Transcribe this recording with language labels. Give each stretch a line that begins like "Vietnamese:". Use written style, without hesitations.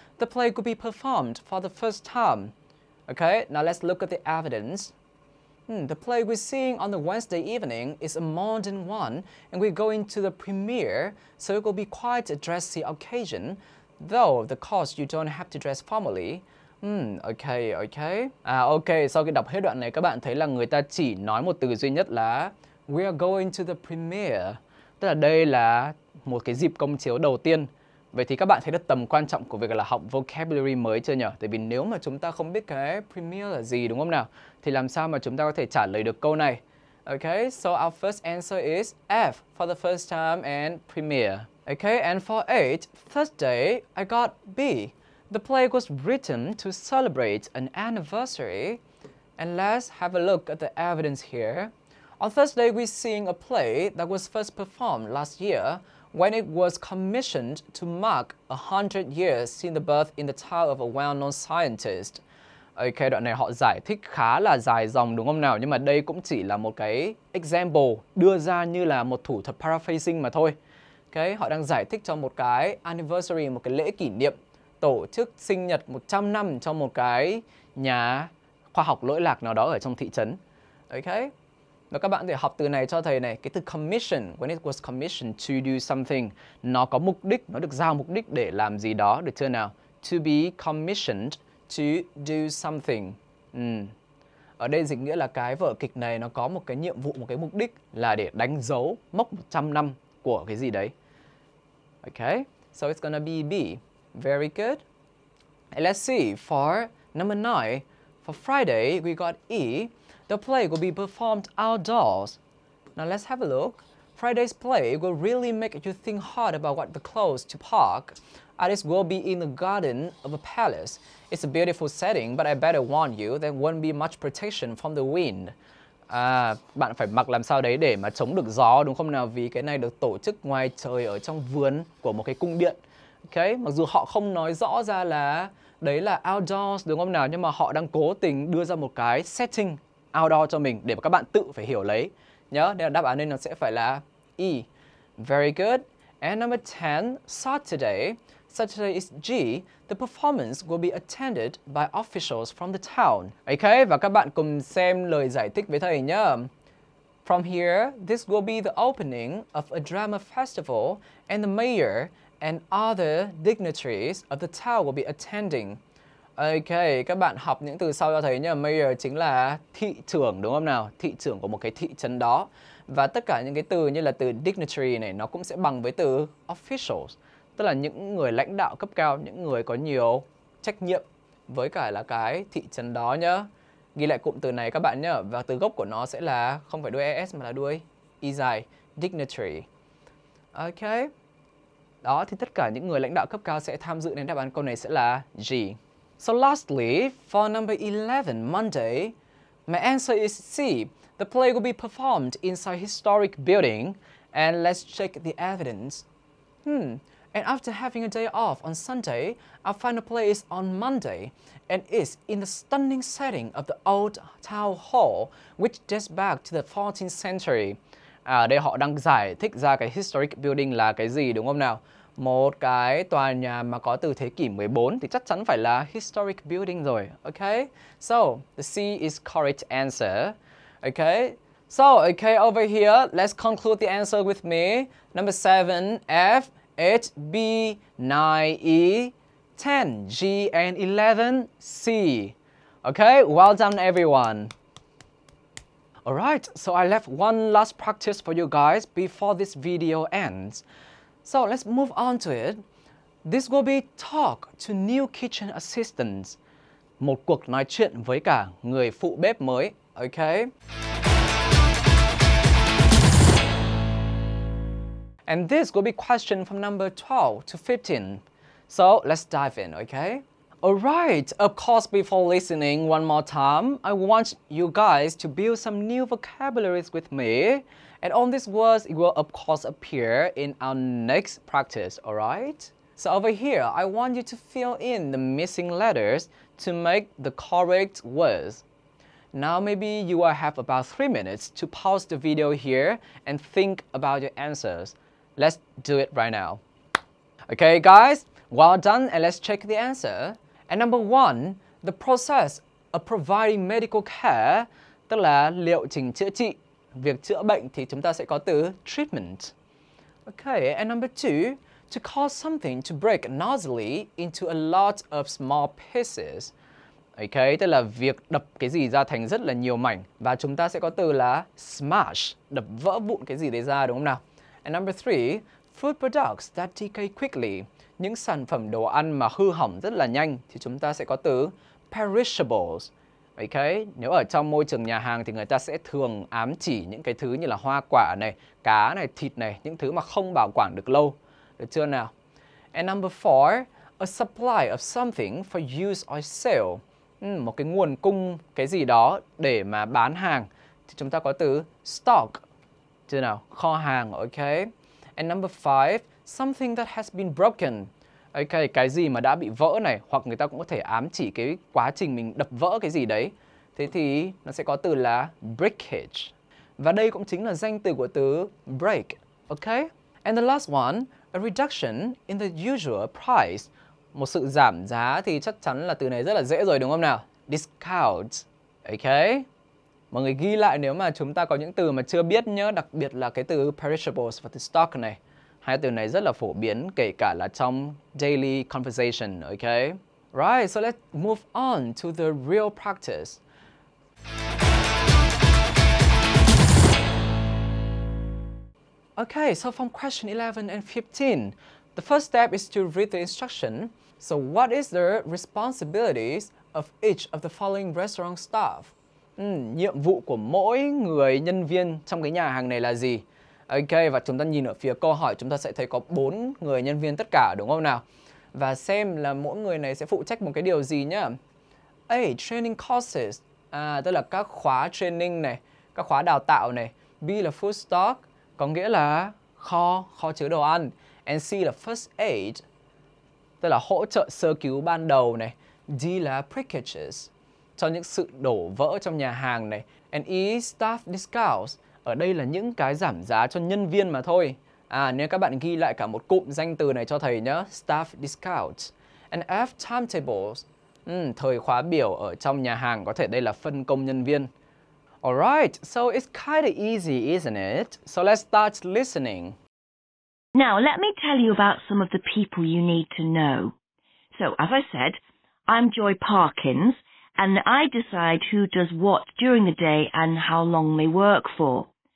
English: The play could be performed for the first time. Okay, now let's look at the evidence. The play we're seeing on the Wednesday evening is a modern one, and we're going to the premiere, so it will be quite a dressy occasion, though the course you don't have to dress formally. Okay.
Vietnamese: Ok, sau khi đọc hết đoạn này các bạn thấy là người ta chỉ nói một từ duy nhất là
English: we are going to the premiere.
Vietnamese: Tức là đây là một cái dịp công chiếu đầu tiên. Vậy thì các bạn thấy được tầm quan trọng của việc là học vocabulary mới chưa nhỉ? Tại vì nếu mà chúng ta không biết cái premiere là gì, đúng không nào? Thì làm sao mà chúng ta có thể trả lời được câu này?
English: Okay, so our first answer is F for the first time and premiere. Okay, and for 8, Thursday, I got B. The play was written to celebrate an anniversary. And let's have a look at the evidence here. On Thursday, we're seeing a play that was first performed last year when it was commissioned to mark 100 years since the birth in the town of a well-known scientist.
Vietnamese: Ok, đoạn này họ giải thích khá là dài dòng đúng không nào? Nhưng mà đây cũng chỉ là một cái example đưa ra như là một thủ thuật paraphrasing mà thôi. Ok, họ đang giải thích cho một cái anniversary, một cái lễ kỷ niệm tổ chức sinh nhật 100 năm cho một cái nhà khoa học lỗi lạc nào đó ở trong thị trấn. Ok. Và các bạn có thể học từ này cho thầy này, cái từ commission,
English: when it was commissioned to do something,
Vietnamese: nó có mục đích, nó được giao mục đích để làm gì đó, được chưa nào?
English: To be commissioned to do something.
Vietnamese: Ở đây dịch nghĩa là cái vở kịch này nó có một cái nhiệm vụ, một cái mục đích là để đánh dấu mốc 100 năm của cái gì đấy.
English: Okay, so it's gonna be B. Very good. And let's see, for number 9, for Friday we got E. The play will be performed outdoors. Now let's have a look. Friday's play will really make you think hard about what the clothes to park. It will be in the garden of a palace. It's a beautiful setting, but I better warn you, there won't be much protection from the wind.
Vietnamese: Bạn phải mặc làm sao đấy để mà chống được gió, đúng không nào? Vì cái này được tổ chức ngoài trời ở trong vườn của một cái cung điện. Okay? Mặc dù họ không nói rõ ra là đấy là outdoors, đúng không nào? Nhưng mà họ đang cố tình đưa ra một cái setting outdoor cho mình để mà các bạn tự phải hiểu lấy. Nhớ, nên là đáp án nên nó sẽ phải là E.
English: Very good. And number 10, Saturday. Saturday is G. The performance will be attended by officials from the town.
Vietnamese: Okay, và các bạn cùng xem lời giải thích với thầy nhé.
English: From here, this will be the opening of a drama festival and the mayor and other dignitaries of the town will be attending.
Vietnamese: Ok, các bạn học những từ sau cho thấy nhá. Mayor chính là thị trưởng, đúng không nào? Thị trưởng của một cái thị trấn đó. Và tất cả những cái từ như là từ dignitary này nó cũng sẽ bằng với từ officials. Tức là những người lãnh đạo cấp cao, những người có nhiều trách nhiệm với cả là cái thị trấn đó nhá. Ghi lại cụm từ này các bạn nhá. Và từ gốc của nó sẽ là không phải đuôi es mà là đuôi y dài, dignitary. Ok. Đó, thì tất cả những người lãnh đạo cấp cao sẽ tham dự, nên đáp án câu này sẽ là G.
English: So lastly, for number 11, Monday, my answer is C. The play will be performed inside historic building, and let's check the evidence. And after having a day off on Sunday, our final play is on Monday, and is in the stunning setting of the old town hall, which dates back to the 14th century.
Vietnamese: Đây họ đang giải thích ra cái historic building là cái gì, đúng không nào? Một cái tòa nhà mà có từ thế kỷ 14 thì chắc chắn phải là historic building rồi.
English: Okay? So, the C is correct answer. Okay? So, okay, over here, let's conclude the answer with me. Number 7, F, 8, B, 9, E, 10, G, and 11, C. Okay? Well done, everyone. Alright, so I left one last practice for you guys before this video ends. So let's move on to it. This will be talk to new kitchen assistants.
Vietnamese: Một cuộc nói chuyện với cả người phụ bếp mới.
English: Okay? And this will be question from number 12 to 15. So let's dive in, okay? Alright, of course, before listening one more time, I want you guys to build some new vocabularies with me. And all these words will of course appear in our next practice, alright? So over here, I want you to fill in the missing letters to make the correct words. Now maybe you will have about 3 minutes to pause the video here and think about your answers. Let's do it right now. Okay guys, well done, and let's check the answer. And number 1, the process of providing medical care,
Vietnamese: tức là liệu trình chữa trị. Việc chữa bệnh thì chúng ta sẽ có từ treatment.
English: Okay, and number 2, to cause something to break noisily into a lot of small pieces.
Vietnamese: Okay, tức là việc đập cái gì ra thành rất là nhiều mảnh. Và chúng ta sẽ có từ là smash, đập vỡ vụn cái gì đấy ra, đúng không nào?
English: And number 3, food products that decay quickly.
Vietnamese: Những sản phẩm đồ ăn mà hư hỏng rất là nhanh thì chúng ta sẽ có từ perishables. Okay, nếu ở trong môi trường nhà hàng thì người ta sẽ thường ám chỉ những cái thứ như là hoa quả này, cá này, thịt này, những thứ mà không bảo quản được lâu. Được chưa nào?
English: And number 4, a supply of something for use or sale.
Vietnamese: Một cái nguồn cung cái gì đó để mà bán hàng thì chúng ta có từ stock. Chưa nào? Kho hàng, okay.
English: And number 5, something that has been broken.
Vietnamese: Okay, cái gì mà đã bị vỡ này, hoặc người ta cũng có thể ám chỉ cái quá trình mình đập vỡ cái gì đấy. Thế thì nó sẽ có từ là breakage. Và đây cũng chính là danh từ của từ break.
English: Okay? And the last one, a reduction in the usual price.
Vietnamese: Một sự giảm giá thì chắc chắn là từ này rất là dễ rồi, đúng không nào? Discount. Okay? Mọi người ghi lại nếu mà chúng ta có những từ mà chưa biết nhớ, đặc biệt là cái từ perishables và từ stock này. Hai từ này rất là phổ biến kể cả là trong
English: daily conversation,
Vietnamese: okay?
English: Right, so let's move on to the real practice. Okay, so from question 11 and 15, the first step is to read the instruction. So what is the responsibilities of each of the following restaurant staff?
Vietnamese: Nhiệm vụ của mỗi người nhân viên trong cái nhà hàng này là gì? Ok, và chúng ta nhìn ở phía câu hỏi chúng ta sẽ thấy có 4 người nhân viên tất cả, đúng không nào? Và xem là mỗi người này sẽ phụ trách một cái điều gì nhá. A, training courses, tức là các khóa training này, các khóa đào tạo này. B là food stock, có nghĩa là kho chứa đồ ăn. And C là first aid, tức là hỗ trợ sơ cứu ban đầu này. D là breakages, cho những sự đổ vỡ trong nhà hàng này. And E, staff discounts, ở đây là những cái giảm giá cho nhân viên mà thôi. Nếu các bạn ghi lại cả một cụm danh từ này cho thầy nhé. Staff discounts. And F, timetables, thời khóa biểu ở trong nhà hàng, có thể đây là phân công nhân viên.
English: Alright, so it's kind of easy, isn't it? So let's start listening. Now, let me tell you about some of the people you need to know. So, as I said, I'm Joy Parkins, and I decide who does what during the day and how long they work for.